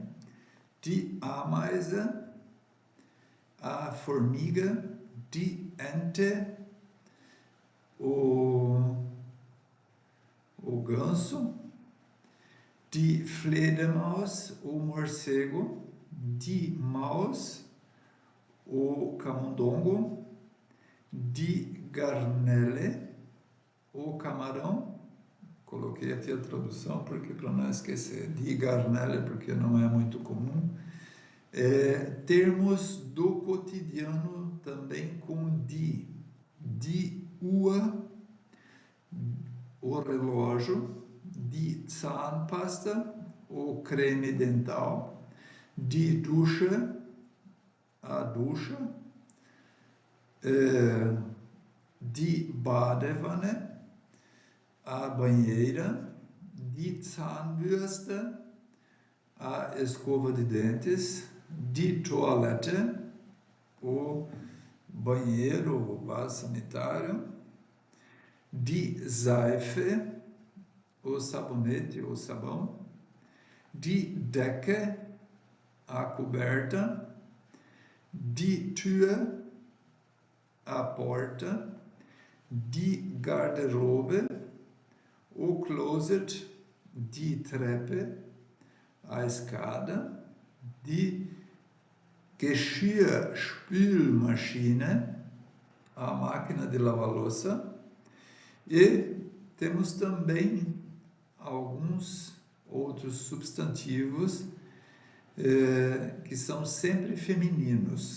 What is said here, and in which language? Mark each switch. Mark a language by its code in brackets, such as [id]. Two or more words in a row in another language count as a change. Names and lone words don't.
[de] Die Ameise, [pt] a formiga. [de] Die Ente, [pt] o ganso. [de] Die Fledermaus, [pt] o morcego. [de] Die Maus, [pt] o camundongo. [de] Die Garnele, [pt] o camarão. Coloquei aqui a tradução porque para não esquecer. [de] Die Garnele, [pt] porque não é muito comum. Termos do cotidiano também com die. [de] Die Uhr, [pt] o relógio. [de] Die Zahnpasta, [pt] o creme dental. [de] Die Dusche, [pt] a ducha. [de] die Badewanne, [pt] a banheira, [de] die Zahnbürste, [pt] a escova de dentes, [de] die Toilette, [pt] o banheiro, o vaso sanitário, [de] die Seife, [pt] o sabonete, o sabão, [de] die Decke, [pt] a coberta, [de] die Tür, [pt] a porta, [de] die Garderobe, [pt] o closet, [de] die Treppe, [pt] a escada, die Geschirrspülmaschine, a máquina de lavar louça, e temos também alguns outros substantivos que são sempre femininos.